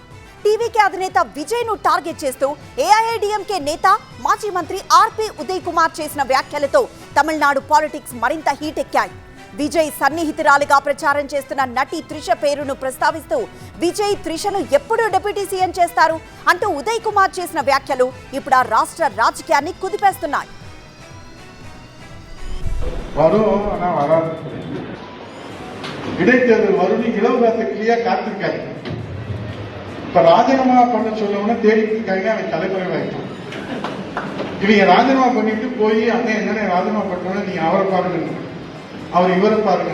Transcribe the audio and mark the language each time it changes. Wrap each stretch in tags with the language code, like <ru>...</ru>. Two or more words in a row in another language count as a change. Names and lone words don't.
<te>టీవీకే అధినేత విజయ్ను టార్గెట్ చేస్తూ ఏఐఏడీఎంకే నేత, మాజీ మంత్రి ఆర్బీ ఉదయ్ కుమార్ చేసిన వ్యాఖ్యలతో తమిళనాడు పాలిటిక్స్ మరింత హీట్ ఎక్కాయి. విజయ్ సన్నిహితురాలిగా ప్రచారం చేస్తున్న నటి త్రిష పేరును ప్రస్తావిస్తూ విజయ్ త్రిషను ఎప్పుడు డిప్యూటీ సీఎం చేస్తారు అంటూ ఉదయ్ కుమార్ చేసిన వ్యాఖ్యలు ఇప్పుడు ఆ రాష్ట్ర రాజకీయాన్ని కుదిపేస్తున్నాయి.</te> <ta>இப்ப ராஜினாமா பண்ண சொல்லவுன்னு தேடிட்டு இருக்காங்க. அவன் தலைமுறைவாயிட்டான். இவங்க ராஜினாமா பண்ணிட்டு போய் அண்ணன் என்னென்ன ராஜினாமா பண்ணோன்னு நீங்க அவரை பாருங்க, அவர் இவரை பாருங்க.</ta>